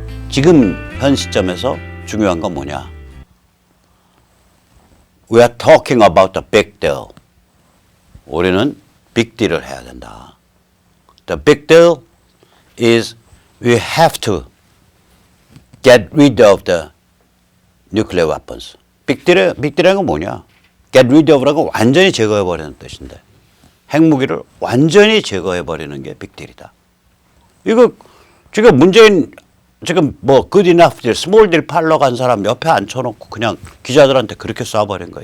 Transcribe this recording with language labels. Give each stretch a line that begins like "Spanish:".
Korean: 지금 현 시점에서 중요한 건 뭐냐?
English: We are talking about the big deal.
Korean: 우리는 big deal을 해야 된다.
English: The big deal is we have to get rid of the nuclear weapons.
Korean: big deal이라는 건 뭐냐? get rid of라고 완전히 제거해버리는 뜻인데 핵무기를 완전히 제거해버리는 게 big deal이다. 이거 지금 문재인 지금 뭐 good enough deal, small deal 팔러 간 사람 옆에 앉혀놓고 그냥 기자들한테 그렇게 쏴버린 거야.